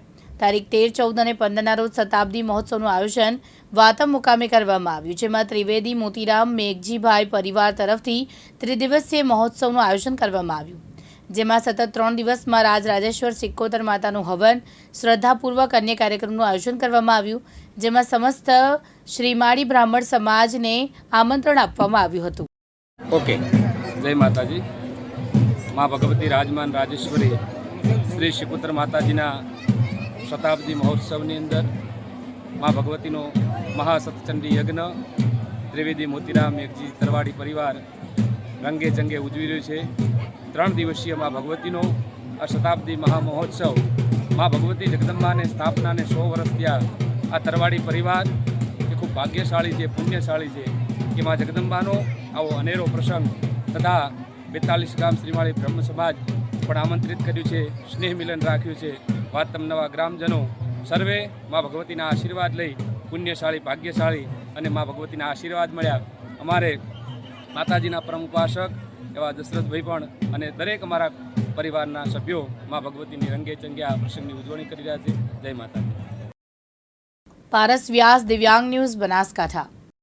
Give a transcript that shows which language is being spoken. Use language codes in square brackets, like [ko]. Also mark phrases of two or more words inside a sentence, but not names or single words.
[gu] તારીખ 13, 14 અને 15ના રોજ શતાબ્દી મહોત્સવનું આયોજન વાતમ મુકામે કરવામાં આવ્યું, જેમાં ત્રિવેદી મોતીરામ મેઘજીભાઈ પરિવાર તરફથી ત્રિદિવસીય મહોત્સવનું આયોજન કરવામાં આવ્યું, જેમાં સતત 3 દિવસમાં રાજરાજેશ્વર સિક્કોતર માતાનું હવન, શ્રદ્ધાપૂર્વક અન્ય કાર્યક્રમનું આયોજન કરવામાં આવ્યું, જેમાં સમસ્ત શ્રીમાળી બ્રાહ્મણ સમાજને આમંત્રણ આપવામાં આવ્યું હતું। ઓકે જય માતાજી। માઁ ભગવતી રાજમાન રાજેશ્વરી શ્રી સિક્કોતર માતાજીના શતાબ્દી મહોત્સવની અંદર માઁ ભગવતીનો મહાસતચંડી યજ્ઞ ત્રિવેદી મોતીરામ મેઘજી તરવાડી પરિવાર રંગે ચંગે ઉજવી રહ્યો છે। 3 દિવસીય માઁ ભગવતીનો આ શતાબ્દી મહામહોત્સવ માઁ ભગવતી જગદંબા ને સ્થાપના ને 100 વર્ષ થયા। આ તરવાડી પરિવાર એ ખૂબ ભાગ્યશાળી છે, પુણ્યશાળી છે કે માઁ જગદંબાનો આવો અનેરો પ્રસંગ તથા 42 ગામ શ્રીમાળી બ્રહ્મ સમાજ પણ આમંત્રિત કર્યું છે, સ્નેહ મિલન રાખ્યું છે। વાતમ નવા ગ્રામજનો સર્વે માઁ ભગવતીના આશીર્વાદ લઈ પુણ્યશાળી, ભાગ્યશાળી અને માઁ ભગવતીના આશીર્વાદ મળ્યા। અમારે માતાજીના પરમ ઉપાસક એવા દશરથભાઈ પણ અને દરેક અમારા પરિવારના સભ્યો માઁ ભગવતીની રંગે ચંગે આ પ્રસંગની ઉજવણી કરી રહ્યા છે। જય માતાજી। પારસ વ્યાસ, દિવ્યાંગ ન્યૂઝ, બનાસકાંઠા।